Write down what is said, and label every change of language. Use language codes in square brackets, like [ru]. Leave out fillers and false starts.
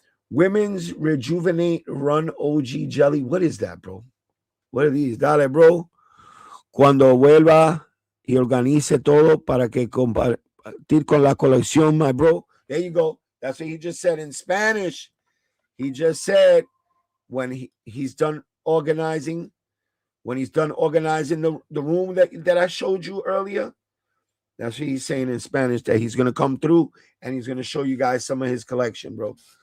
[en] Women's Rejuvenate Run OG Jelly. What is that, bro? What are these? [es] Dale, bro. Cuando vuelva y organice todo para que compartir con la colección, [en] my bro. There you go. That's what he just said in Spanish. He just said when he's done organizing, the room that I showed you earlier, that's what he's saying in Spanish, that he's going to come through and he's going to show you guys some of his collection, bro.